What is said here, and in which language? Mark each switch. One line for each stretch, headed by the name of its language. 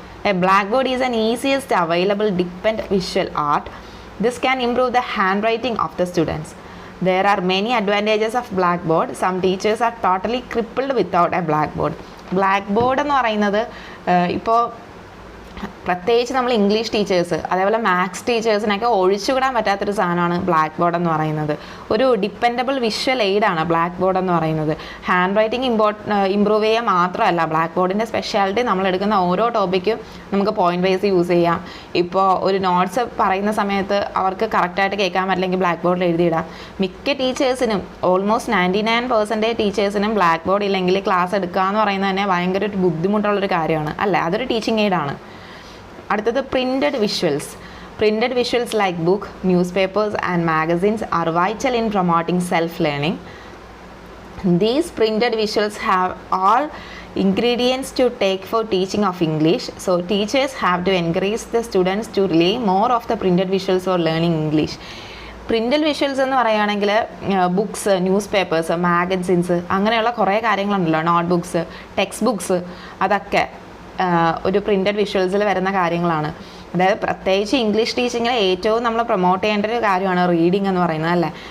English: A blackboard is an easiest available depend visual art. This can improve the handwriting of the students. There are many advantages of blackboard. Some teachers are totally crippled without a blackboard.
Malayalam: Black board എന്ന് പറയുന്നത് ഇപ്പോൾ പ്രത്യേകിച്ച് നമ്മൾ English teachers അതേപോലെ maths ടീച്ചേഴ്സിനൊക്കെ ഒഴിച്ചുവിടാൻ പറ്റാത്തൊരു സാധനമാണ് black board എന്ന് പറയുന്നത്. ഒരു ഡിപ്പെൻഡബിൾ വിഷ്വൽ എയ്ഡാണ് ബ്ലാക്ക് ബോർഡ് എന്ന് പറയുന്നത്. ഹാൻഡ് റൈറ്റിംഗ് ഇമ്പ്രൂവ് ചെയ്യുക മാത്രമല്ല, ബ്ലാക്ക് ബോർഡിൻ്റെ സ്പെഷ്യാലിറ്റി നമ്മൾ എടുക്കുന്ന ഓരോ ടോപ്പിക്കും നമുക്ക് പോയിന്റ് വൈസ് യൂസ് ചെയ്യാം. ഇപ്പോൾ ഒരു നോട്ട്സ് പറയുന്ന സമയത്ത് അവർക്ക് കറക്റ്റായിട്ട് കേൾക്കാൻ പറ്റില്ലെങ്കിൽ ബ്ലാക്ക് ബോർഡിൽ എഴുതിയിടാം. മിക്ക ടീച്ചേഴ്സിനും ഓൾമോസ്റ്റ് 99% ടീച്ചേഴ്സിനും ബ്ലാക്ക് ബോർഡ് ഇല്ലെങ്കിൽ ക്ലാസ് എടുക്കുക എന്ന് പറയുന്നത് തന്നെ ഭയങ്കര ഒരു ബുദ്ധിമുട്ടുള്ളൊരു കാര്യമാണ് അല്ലേ. അതൊരു ടീച്ചിങ് എയ്ഡാണ്. അടുത്തത് printed visuals.
English: Printed visuals like book, newspapers and magazines are vital in promoting self-learning. These printed visuals have all ingredients to take for teaching of English. So teachers have to encourage the students to rely more of the printed visuals for learning English.
Malayalam: പ്രിൻ്റൽ visuals എന്ന് പറയുകയാണെങ്കിൽ books, news papers, magazines അങ്ങനെയുള്ള കുറേ കാര്യങ്ങളുണ്ടല്ലോ, not books, text books, അതൊക്കെ ഒരു printed വിഷ്വൽസിൽ വരുന്ന കാര്യങ്ങളാണ്. അതായത് പ്രത്യേകിച്ച് ഇംഗ്ലീഷ് ടീച്ചിങ്ങിൽ ഏറ്റവും നമ്മൾ പ്രൊമോട്ട് ചെയ്യേണ്ട ഒരു കാര്യമാണ് റീഡിംഗ് എന്ന് പറയുന്നത് അല്ലേ.